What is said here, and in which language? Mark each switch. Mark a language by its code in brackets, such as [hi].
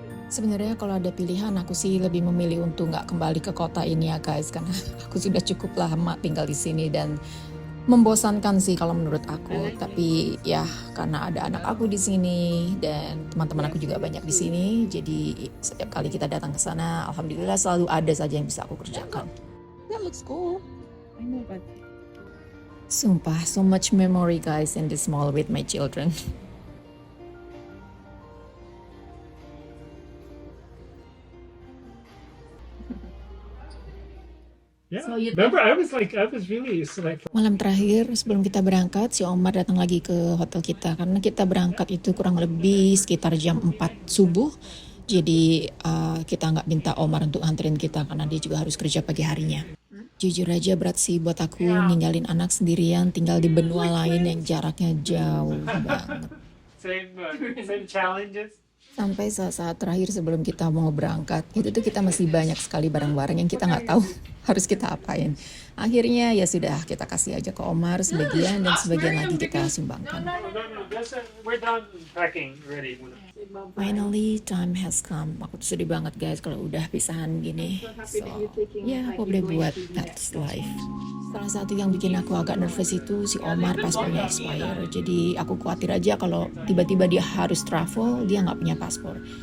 [id] Sebenarnya kalau ada pilihan aku sih lebih memilih untuk nggak kembali ke kota ini ya guys, karena aku sudah cukup lama tinggal di sini dan membosankan sih kalau menurut aku. Tapi ya karena ada anak aku di sini dan teman-teman aku juga banyak di sini, jadi setiap kali kita datang ke sana, alhamdulillah selalu ada saja yang bisa aku kerjakan. [en] That looks cool. I know, but [id] Sumpah, [en] so much memory guys in this mall with my children. Yeah. So you- Remember, I was really like. [id] Malam terakhir sebelum kita berangkat, si Omar datang lagi ke hotel kita karena kita berangkat itu kurang lebih sekitar jam 4 subuh. Jadi kita nggak minta Omar untuk anterin kita karena dia juga harus kerja pagi harinya. Jujur aja berat sih buat aku ninggalin anak sendirian tinggal di benua lain yang jaraknya jauh banget. [en] Same challenges. [id] Sampai saat-saat terakhir sebelum kita mau berangkat, itu tuh kita masih banyak sekali barang-barang yang kita nggak tahu harus kita apain. Akhirnya ya sudah kita kasih aja ke Omar sebagian dan sebagian lagi kita sumbangkan. [en] No, we're done packing ready. Finally, time has come. [id] Aku tuh sedih banget guys kalau udah pisahan gini. So, ya aku boleh buat [en] that's life. [id] Salah satu yang bikin aku agak nervous itu si Omar paspornya expire. Jadi aku khawatir aja kalau tiba-tiba dia harus travel, dia nggak punya paspor.